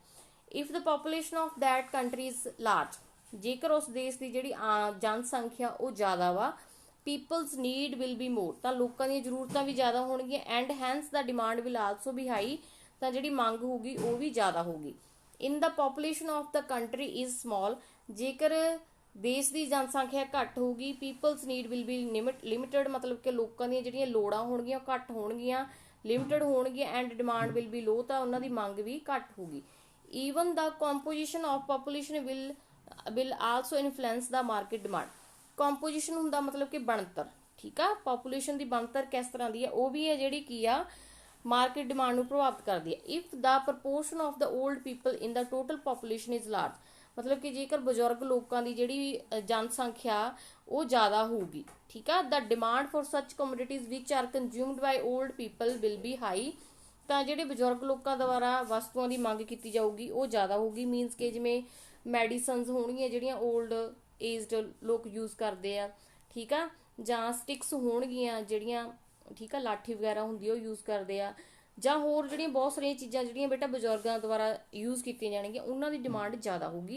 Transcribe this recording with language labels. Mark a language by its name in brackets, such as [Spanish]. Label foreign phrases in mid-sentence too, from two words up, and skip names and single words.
[English] If the population of that country is large, [Punjabi] ਜੇਕਰ ਉਸ ਦੇਸ਼ ਦੀ ਜਿਹੜੀ ਜਨਸੰਖਿਆ ਉਹ ਜ਼ਿਆਦਾ ਵਾ, [English] peoples need will be more, [Punjabi] ਤਾਂ ਲੋਕਾਂ ਦੀਆਂ ਜ਼ਰੂਰਤਾਂ ਵੀ ਜ਼ਿਆਦਾ ਹੋਣਗੀਆਂ, [English] and hence the demand will also be high, [Punjabi] ਤਾਂ ਜਿਹੜੀ ਮੰਗ ਹੋਊਗੀ ਉਹ ਵੀ ਜ਼ਿਆਦਾ ਹੋਊਗੀ। [English] in the population of the country is small, [Punjabi] ਜੇਕਰ ਦੇਸ਼ ਦੀ ਜਨਸੰਖਿਆ ਘੱਟ ਹੋਊਗੀ, [English] peoples need will be limited, [Punjabi] ਮਤਲਬ ਕਿ ਲੋਕਾਂ ਦੀਆਂ ਜਿਹੜੀਆਂ ਲੋੜਾਂ ਹੋਣਗੀਆਂ ਉਹ ਘੱਟ ਹੋਣਗੀਆਂ, ਲਿਮਿਟਡ ਹੋਣਗੀਆਂ, [English] and demand will be low, [Punjabi] ਤਾਂ ਉਹਨਾਂ ਦੀ ਮੰਗ ਵੀ ਘੱਟ ਹੋਊਗੀ। [English] Even the composition of population will also influence the market demand। [Punjabi] composition ਹੁੰਦਾ ਮਤਲਬ ਕਿ ਬਣਤਰ, ਠੀਕ ਆ। population ਦੀ ਬਣਤਰ ਕਿਸ ਤਰ੍ਹਾਂ ਦੀ ਆ, ਉਹ ਵੀ ਹੈ ਜਿਹੜੀ ਕੀ ਆ [English] market demand [Punjabi] ਨੂੰ ਪ੍ਰਭਾਵਿਤ ਕਰਦੀ ਹੈ। [English] if the proportion of the old people in the total population is large, [Punjabi] ਮਤਲਬ ਕਿ ਜੇਕਰ ਬਜ਼ੁਰਗ ਲੋਕਾਂ ਦੀ ਜਿਹੜੀ ਜਨਸੰਖਿਆ ਉਹ ਜ਼ਿਆਦਾ ਹੋਊਗੀ, ਠੀਕ ਆ। [English] the demand for such commodities which are consumed by old people will be high, [Punjabi] ਤਾਂ ਜਿਹੜੇ ਬਜ਼ੁਰਗ ਲੋਕਾਂ ਦੁਆਰਾ ਵਸਤੂਆਂ ਦੀ ਮੰਗ ਕੀਤੀ ਜਾਊਗੀ ਉਹ ਜ਼ਿਆਦਾ ਹੋਊਗੀ। ਮੀਨਸ ਕਿ ਜਿਵੇਂ ਮੈਡੀਸਨਸ ਹੋਣਗੀਆਂ ਜਿਹੜੀਆਂ [English] old aged [Punjabi] ਲੋਕ ਯੂਜ਼ ਕਰਦੇ ਆ, ਠੀਕ ਆ, ਜਾਂ ਸਟਿਕਸ ਹੋਣਗੀਆਂ ਜਿਹੜੀਆਂ, ਠੀਕ ਆ, ਲਾਠੀ ਵਗੈਰਾ ਹੁੰਦੀ ਉਹ ਯੂਜ਼ ਕਰਦੇ ਆ, ਜਾਂ ਹੋਰ ਜਿਹੜੀਆਂ ਬਹੁਤ ਸਾਰੀਆਂ ਚੀਜ਼ਾਂ ਜਿਹੜੀਆਂ ਬੇਟਾ ਬਜ਼ੁਰਗਾਂ ਦੁਆਰਾ ਯੂਜ਼ ਕੀਤੀਆਂ ਜਾਣਗੀਆਂ, ਉਹਨਾਂ ਦੀ ਡਿਮਾਂਡ ਜ਼ਿਆਦਾ ਹੋਊਗੀ।